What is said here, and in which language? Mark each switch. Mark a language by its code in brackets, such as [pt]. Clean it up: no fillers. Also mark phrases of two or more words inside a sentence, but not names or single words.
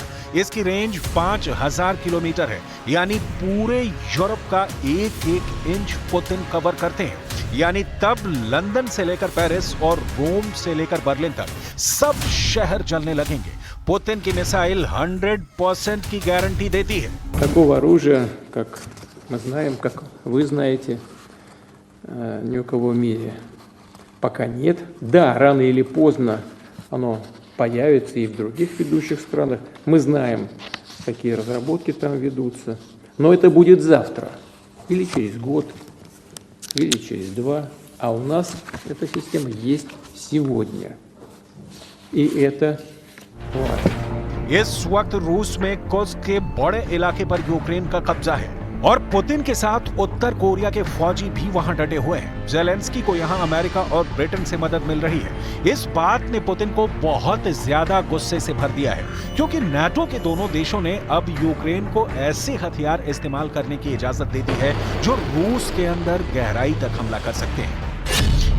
[hi] इसकी रेंज 5,000 किलोमीटर है, यानी पूरे यूरोप का एक इंच पुतिन कवर करते हैं। यानी तब लंदन से लेकर पेरिस और रोम से लेकर बर्लिन तक सब शहर जलने लगेंगे। पुतिन की मिसाइल 100% की गारंटी देती है। [ru] Такого оружия, как мы знаем, как вы знаете, ни у кого в мире пока нет. Да, рано или поздно оно появится и в других ведущих странах. Мы знаем, какие разработки там ведутся. Но это будет завтра, или через год, или через 2. А у нас эта система есть сегодня. И это важно. [hi] इस वक्त रूस में कुर्स्क के बड़े इलाके पर यूक्रेन का कब्जा है और पुतिन के साथ उत्तर कोरिया के फौजी भी वहां डटे हुए हैं। ज़ेलेंस्की को यहां अमेरिका और ब्रिटेन से मदद मिल रही है। इस बात ने पुतिन को बहुत ज्यादा गुस्से से भर दिया है, क्योंकि नाटो के दोनों देशों ने अब यूक्रेन को ऐसे हथियार इस्तेमाल करने की इजाजत दे दी है जो रूस के अंदर गहराई तक हमला कर सकते हैं।